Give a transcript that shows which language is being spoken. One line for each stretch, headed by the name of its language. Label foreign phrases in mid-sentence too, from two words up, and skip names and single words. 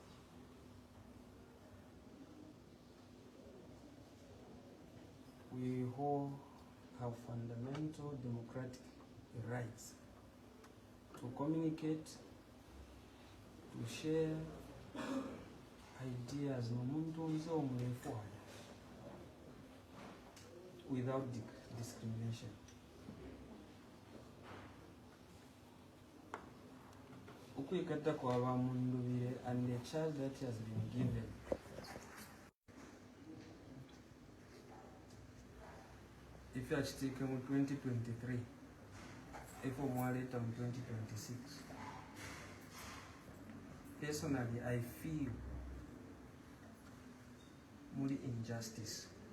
English: We all have fundamental democratic rights to communicate, to share ideas without discrimination.
Bemba: ukwekata kwa
English: Mundubile and the charge that has been given. If you are taken in 2023, if more later in 2026, personally, I feel more injustice.